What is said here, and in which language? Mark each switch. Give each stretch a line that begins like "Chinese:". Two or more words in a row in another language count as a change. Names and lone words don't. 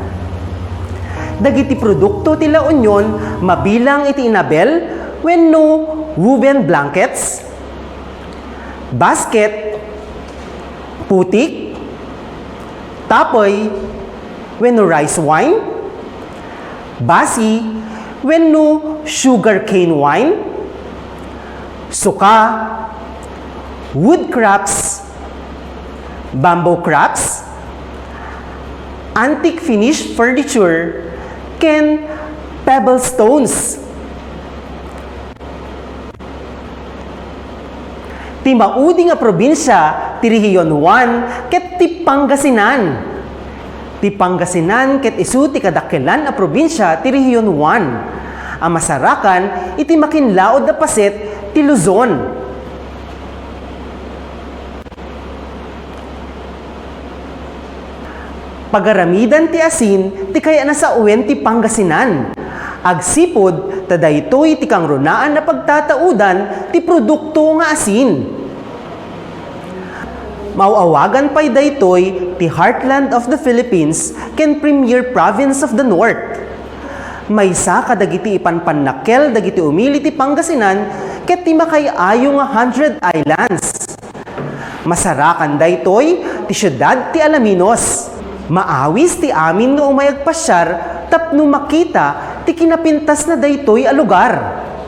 Iloko: Dagiti produkto ti La Union mabilang iti inabel wenno
English: woven blankets, basket,
Iloko: putik, tapoy wenno
English: rice wine,
Iloko: basi wenno
English: sugar cane wine, suka, wood crafts, bamboo crafts, antique finished furniture, ken pebble stones.
Iloko: Ti maudi nga probinsya ti Region 1 ket ti Pangasinan. Ti Pangasinan ket isu ti kadakelan a probinsya ti Region 1. A masarakan iti makinlaod da paset ti Luzon. Pagaramidan ti asin ti kaya na sa uwen ti Pangasinan. Agsipod tadaytoy ti kangrunaan na pagtataudan ti produkto nga asin. Mauawagan pay daytoy ti
English: Heartland of the Philippines
Iloko: ken
English: Premier Province of the North.
Iloko: maysa kadagiti ipanpannakel dagiti umili ti Pangasinan ket ti makay-ayo nga 100 islands. Masarakan daytoy ti syudad ti Alaminos. Maawis ti amin nga umayagpasyar tapno makita ti kinapintas na daytoy a lugar.